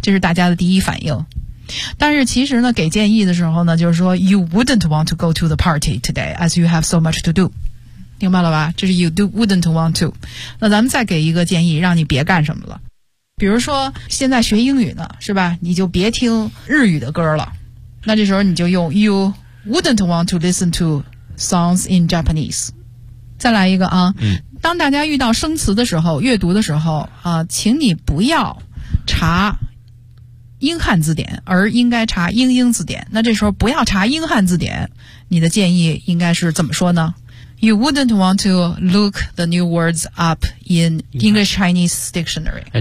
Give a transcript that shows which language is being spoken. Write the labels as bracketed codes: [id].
[zh] 这是大家的第一反应。但是其实呢给建议的时候呢就是说 [en] You wouldn't want to go to the party today as you have so much to do。 [zh] 明白了吧？这是 [en] you do wouldn't want to。 [zh] 那咱们再给一个建议，让你别干什么了。比如说，现在学英语呢，是吧？你就别听日语的歌了。那这时候你就用 [en] you wouldn't want to listen to songs in Japanese。 [zh] 再来一个啊，当大家遇到生词的时候，阅读的时候啊，请你不要查英汉字典，而应该查英英字典。那这时候不要查英汉字典，你的建议应该是怎么说呢？ [en] You wouldn't want to look the new words up in English-Chinese dictionary.